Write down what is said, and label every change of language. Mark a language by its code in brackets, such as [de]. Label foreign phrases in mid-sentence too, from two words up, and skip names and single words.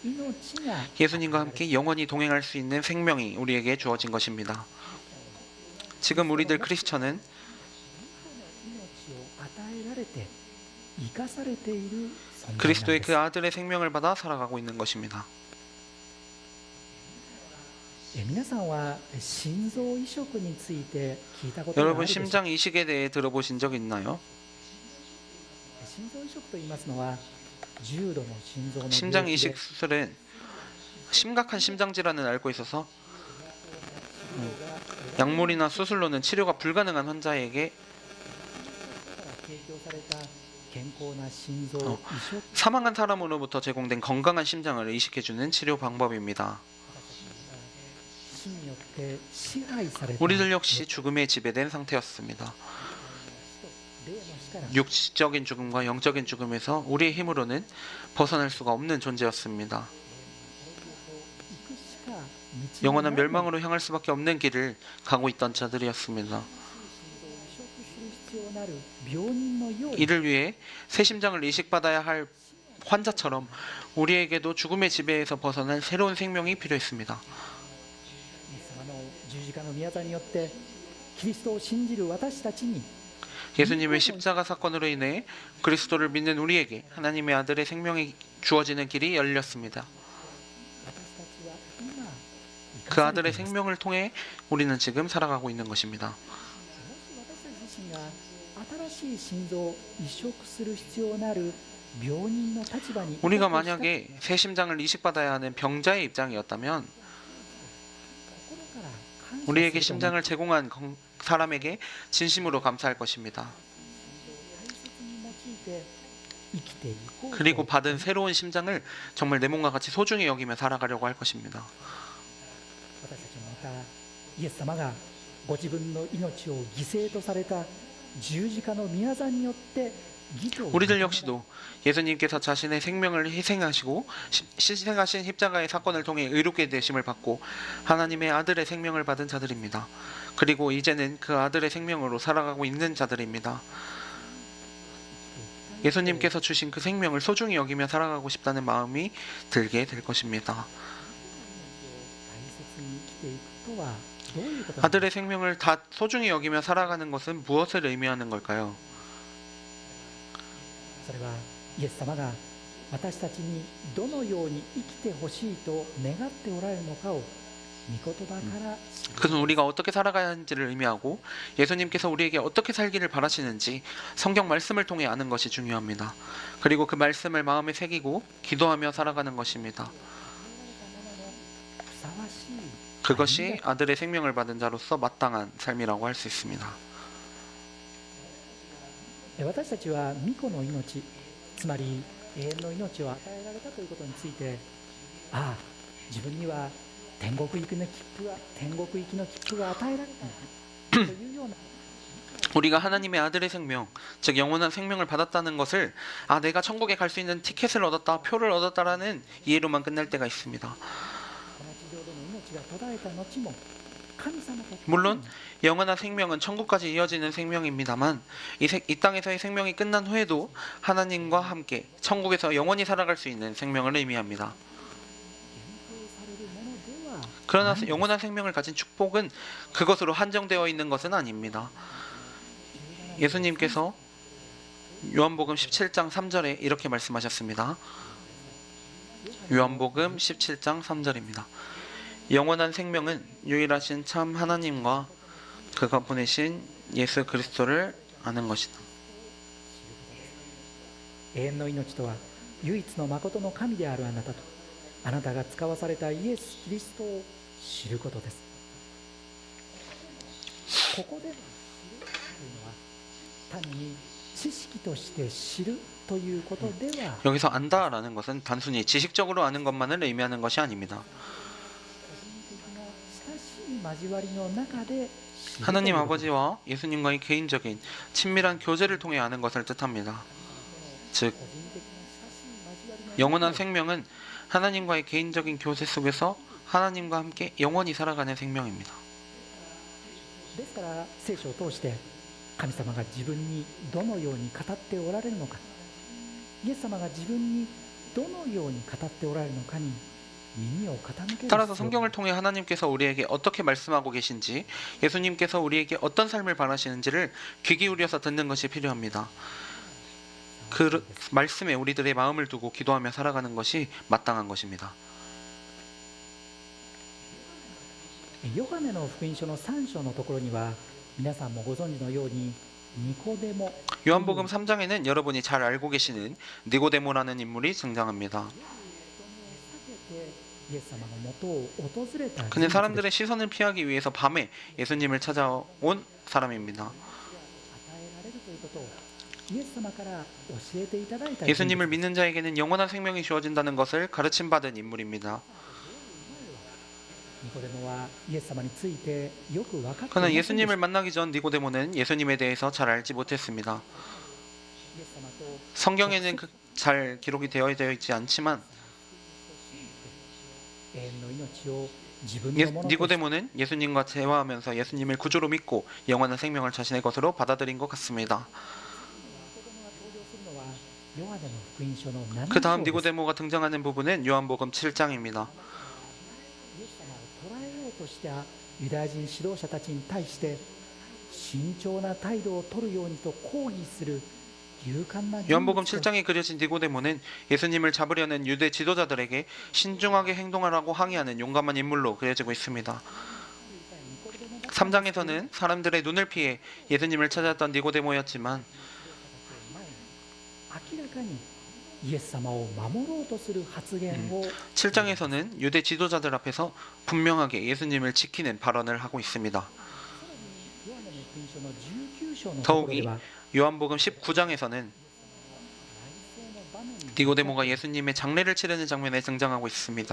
[ko] 예수님과 함께 영원히 동행할 수 있는 생명이 우리에게 주어진 것입니다. 지금 우리들 크리스천은 [ja] 命を与えられて生かされている存在なん [ko] 그리스도의 [ja] です [ko] 그 아들의 생명을 받아 살아가고 있는 것입니다. [ja] 皆さんは心臓移植について聞いたことがある [ko] 여러분 [ja] でしょうか。 [ko] 심장 이식에 대해 들어보신 적 있나요? [ja] 心臓移植と言いますのは重度の心臓の [ko] 심장 [ja] 病気で [ko] 이식 수술은 심각한 심장 질환을 앓고 있어서 약물이나 수술로는 치료가 불가능한 환자에게 [ja] 提供された健康な心臓移植 [ko] 사망한 사람으로부터 제공된 건강한 심장을 이식해주는 치료 방법입니다. [ja] 死によって支配された [ko] 우리들 역시 죽음에 지배된 상태였습니다. [ja] 霊の死から [ko] 육적인 죽음과 영적인 죽음에서 우리의 힘으로는 벗어날 수가 없는 존재였습니다. [ja] 行くしか道が [ko] 영원한 [ja] ない [ko] 멸망으로 향할 수밖에 없는 길을 가고 있던 자들이었습니다. [ja] 移植する必要なる病人のように [ko] 이를 위해 새 심장을 이식받아야 할 환자처럼 우리에게도 죽음의 지배에서 벗어날 새로운 생명이 필요했습니다. [ja] イエス様の十字架の宮座によってキリストを信じる私たちに [ko] 예수님의 십자가 사건으로 인해 그리스도를 믿는 우리에게 하나님의 아들의 생명이 주어지는 길이 열렸습니다. [ja] 私たちは今 [ko] 그 아들의 생명을 통해 우리는 지금 살아가고 있는 것입니다. [ja] もし私たち自身が新しい心臓を移植する必要なる病人の立場に [ko] 우리가 [ja] いたとした [ko] 만약에 새 심장을 이식받아야 하는 병자의 입장이었다면 [ja] 心から感謝 [ko] 우리에게 [ja] すると思う [ko] 심장을 제공한 사람에게 진심으로 감사할 것입니다. [ja] 大切に用いて生きていこうと [ko] 그리고 받은 새로운 심장을 정말 내 몸과 같이 소중히 여기며 살아가려고 할 것입니다. 私たちもまたイエス様がご自分の命を犠牲とされた十字架の宮座によって義とを 우리들 역시도 예수님께서 자신의 생명을 희생하시고 희생하신 십자가의 사건을 통해 의롭게 되심을 받고 하나님의 아들의 생명을 받은 자들입니다. 그리고 이제는 그 아들의 생명으로 살아가고 있는 자들입니다. 예수님께서 주신 그 생명을 소중히 여기며 살아가고 싶다는 마음이 들게 될 것입니다. [ja] 大切に生きていくとはどういうことなのか [ko] 아들의 생명을 다 소중히 여기며 살아가는 것은 무엇을 의미하는 걸까요? [ja] それはイエス様が私たちにどのように生きてほしいと願っておられるのかを御言葉から知る [ko] 그것은 우리가 어떻게 살아가야 하는지를 의미하고 예수님께서 우리에게 어떻게 살기를 바라시는지 성경 말씀을 통해 아는 것이 중요합니다. 그리고 그 말씀을 마음에 새기고 기도하며 살아가는 것입니다. [ja] ふさわしい [ko] 그것이 아들의 생명을 받은 자로서 마땅한 삶이라고 할 수 있습니다. [ja] 私たちは御子の命つまり永遠の命を与えられたということについてああ自分には天国行きの切符が与えられたというような [ko] 우리가 하나님의 아들의 생명, 즉 영원한 생명을 받았다는 것을 내가 천국에 갈 수 있는 티켓을 얻었다, 표를 얻었다라는 이해로만 끝날 때가 있습니다. [ja] この地上での命が途絶えた後も神様と [ko] 물론 영원한 생명은 천국까지 이어지는 생명입니다만 이 땅에서의 생명이 끝난 후에도 하나님과 함께 천국에서 영원히 살아갈 수 있는 생명을 의미합니다. [ja] 限定されるものでは [ko] 그러나 [ja] ないんです [ko] 영원한 생명을 가진 축복은 그것으로 한정되어 있는 것은 아닙니다. 예수님께서 요한복음 17장 3절에 이렇게 말씀하셨습니다. 요한복음 17장 3절입니다. 영원한 생명은 유일하신 참 하나님과 그가 보내신 예수 그리스도를 아는 것이다. [ja] 永遠の命とは唯一の誠の神であるあなたとあなたが使わされたイエス・キリストを知ることです。ここでの知るというのは単に知識として知るということでは [ko] 여기서 안다라는 것은 단순히 지식적으로 아는 것만을 의미하는 것이 아닙니다. [ja] 親しい交わりの中で知る [ko] 하나님 [ja] ということです [ko] 아버지와 예수님과의 개인적인 친밀한 교제를 통해 아는 것을 뜻합니다. 즉 [ja] 個人的な親しい交わりの中で [ko] 영원한 생명은 하나님과의 개인적인 교제 속에서 하나님과 함께 영원히 살아가는 생명입니다. [ja] ですから聖書を通して神様が自分にどのように語っておられるのかイエス様が自分にどのように語っておられるのかに耳を傾ける [ko] 따라서 [ja] 必要 [ko] 성경을 통해 하나님께서 우리에게 어떻게 말씀하고 계신지, 예수님께서 우리에게 어떤 삶을 바라시는지를 귀 기울여서 듣는 것이 필요합니다. 그 말씀에 우리들의 마음을 두고 기도하며 살아가는 것이 마땅한 것입니다. [ja] ヨハネの福音書の3章のところには皆さんもご存知のようにニコデモ [ko] 요한복음 3장에는 여러분이 잘 알고 계시는 니고데모라는 인물이 등장합니다. [ja] イエス様のもとを訪れた人 [ko] 그는 [ja] 物です [ko] 사람들의 시선을 피하기 위해서 밤에 예수님을 찾아온 사람입니다. [ja] 与えられるということをイエス様から教えていただいた人物 [ko] 예수님을 믿는 자에게는 영원한 생명이 주어진다는 것을 가르침 받은 인물입니다. [ja] ニコデモはイエス様についてよく分かっていま [ko] 그러나 [ja] せんでした [ko] 예수님을 만나기 전 니고데모는 예수님에 대해서 잘 알지 못했습니다. [ja] イエス様と [ko] 성경에는 잘 기록이 되어 있지 않지만 [ja] 永遠の命を自分のものとして [ko] 니고데모는 예수님과 대화하면서 예수님을 구주로 믿고 영원한 생명을 자신의 것으로 받아들인 것 같습니다. [ja] ヨハネの福音書の7 [ko] 그 [ja] 章 [ko] 다음 [ja] です [ko] 니고데모가 등장하는 부분은 요한복음 7장입니다. [ja] イエス様を捕らえようとしたユダヤ人指導者たちに対して慎重な態度を取るようにと抗議する勇敢な人 [ko] 요한복음 [ja] 物と [ko] 7장에 그려진 니고데모는 예수님을 잡으려는 유대 지도자들에게 신중하게 행동하라고 항의하는 용감한 인물로 그려지고 있습니다. 3장에서는 사람들의 눈을 피해 예수님을 찾았던 니고데모였지만 [ja] 明らかにイエス様を守ろうとする発言を [ko] 7장에서는 유대 지도자들 앞에서 분명하게 예수님을 지키는 발언을 하고 있습니다. [ja] ヨハネの福音書の19章のところ [ko] 더욱이 [ja] では [ko] 요한복음 19장에서는 니고데모가 예수님의 장례를 치르는 장면에 등장하고 있습니다.